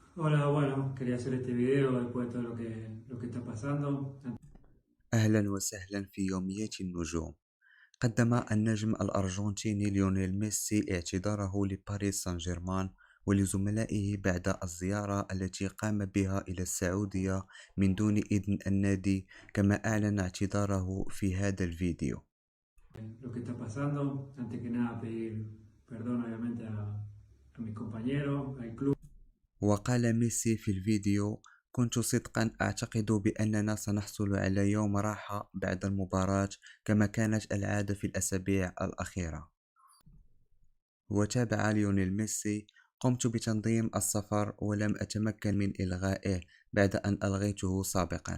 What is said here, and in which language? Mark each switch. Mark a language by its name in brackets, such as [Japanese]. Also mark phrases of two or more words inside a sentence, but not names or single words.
[Spanish] Hola, bueno, quería hacer este video después de todo lo que está pasando. [Arabic] أهلا وسهلا في يومية النجوم. قدم النجم الأرجنتيني ليونيل ميسي اعتذاره لباريس سان جيرمان ولزملائه بعد الزيارة التي قام بها إلى السعودية من دون إذن النادي، كما أعلن اعتذاره في هذا الفيديو. [Spanish] Lo que está pasando, antes que nada pedir perdón obviamente a mis compañeros, al club. [Arabic] وقال ميسي في الفيديو: كنت صدقا أعتقد بأننا سنحصل على يوم راحة بعد المباراة كما كانت العادة في الأسابيع الأخيرة. وتابع ليونيل ميسي: قمت بتنظيم السفر ولم أتمكن من إلغائه بعد أن ألغيته سابقا.